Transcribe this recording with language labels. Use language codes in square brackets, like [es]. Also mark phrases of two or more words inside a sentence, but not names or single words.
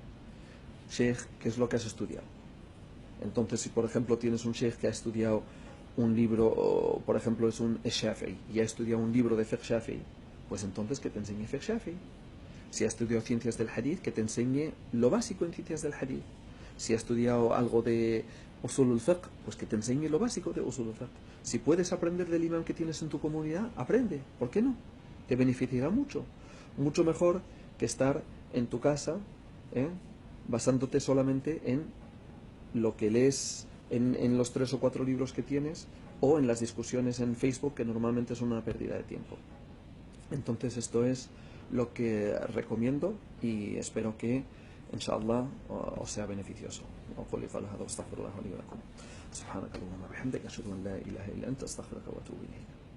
[es] Sheikh, ¿qué es lo que has estudiado? Entonces, si por ejemplo tienes un sheikh que ha estudiado un libro, por ejemplo es un Shafi'i, y ha estudiado un libro de [ar] فقه شافعي, [es] pues entonces que te enseñe [ar] فقه شافعي. [es] Si ha estudiado ciencias del hadith, que te enseñe lo básico en ciencias del hadith. Si ha estudiado algo de [ar] أصول الفقه, [es] pues que te enseñe lo básico de [ar] أصول الفقه. [es] Si puedes aprender del imán que tienes en tu comunidad, aprende. ¿Por qué no? Te beneficiará mucho. Mucho mejor que estar en tu casa, basándote solamente en lo que lees en los 3 o 4 libros que tienes, o en las discusiones en Facebook, que normalmente son una pérdida de tiempo. Entonces esto es lo que recomiendo y espero que inshallah os sea beneficioso. [ar] أقول قولي هذا واستغفر الله لي ولكم. سبحانك اللهم وبحمدك أشهد أن لا إله إلا أنت أستغفرك وأتوب إليك.